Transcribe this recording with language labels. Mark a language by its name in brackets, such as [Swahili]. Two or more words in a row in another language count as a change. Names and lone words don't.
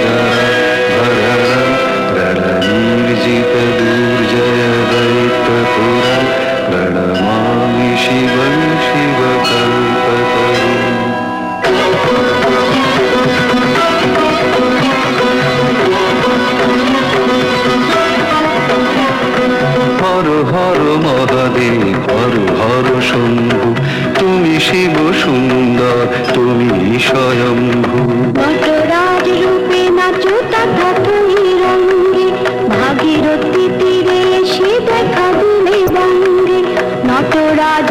[Sanskrit] निर्जित दुर्जय दैत्यपुर प्रणमामि शिवं शिवकल्पतरुम् हर हर महादेव हर हर शम्भु [Bangla] তুমি শিব সুন্দর তুমি স্বয়ম্ভূ নটরাজ রূপে নাচো তথা তুই রঙ্গে ভাগীরথী তীরে এসে দেখা দিলে বঙ্গে নটরাজ